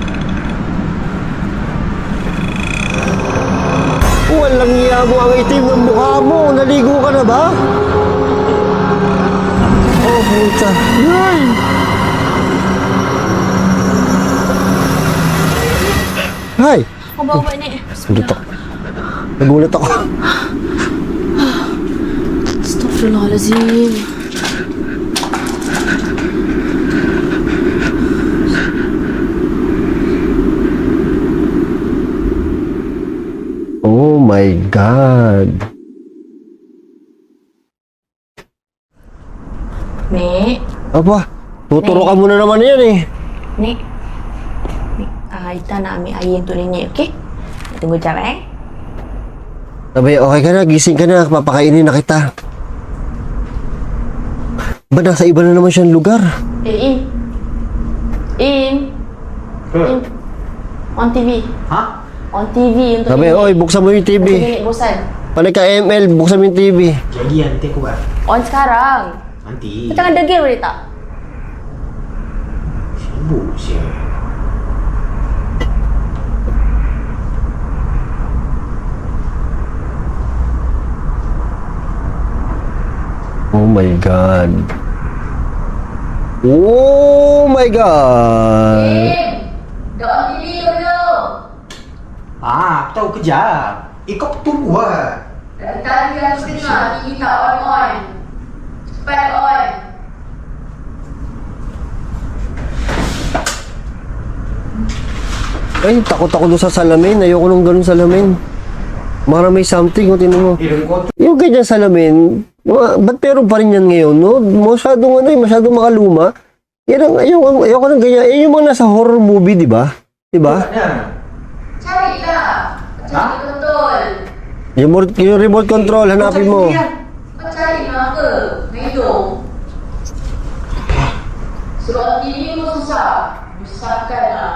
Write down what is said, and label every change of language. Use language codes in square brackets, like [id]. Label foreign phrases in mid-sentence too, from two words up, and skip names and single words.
[tl] Walang iya mo ang itim ng mukha mo. Naligo ka na ba? Oh, puta. Yay! [en] Hi! [ms] Kau bawa ubat Nek. [tl] Nagulat ako. Nagulat ako. [ar] Astagfirullahaladzim. [en] Oh my God. [ms] Nek. Apa? [tl] Tuturukan mo na naman yan eh. [ms] Nek. Ita nak ambil air untuk nenek, okey? Tunggu jap, [tl] Sabi, okay ka na, gising ka na, papakainin na kita. Ba, nasa iba na naman siyang lugar. [en] In. In. On TV. [tl] Ha? [ms] On TV untuk [tl] Sabi, [ms] nenek. [tl] oy, buksan mo yung [ms] Untuk TV. nenek bosan. [tl] Panik ka ML, buksan mo yung TV. [ms] Jadi nanti aku buat. On sekarang. Nanti. Kau jangan degil boleh tak? Sibuk siap. Oh my God. Oh my God. Dah on TV belum? Ah, aku tahu kejap. Kau tunggu lah. Tadi aku dengar TV tak on. Cepat on. [tl] Ay, takot ako doon sa salamin. Ayoko nung ganun salamin. Marami something, o tinan mo. Yung ganyan salamin, ba't meron pa rin yan ngayon, no? Masyadong masyadong makaluma. Yan ang, ayoko ng ganyan. Eh, yung mga nasa [en] horror movie, [tl] di ba? Di ba? [ms] Carilah. Cari betul. [tl] Yung [en] remote control, [tl] hanapin mo. [ms] Kau cari apa? Hidung. Suruh TV pun susah. Besarkan lah.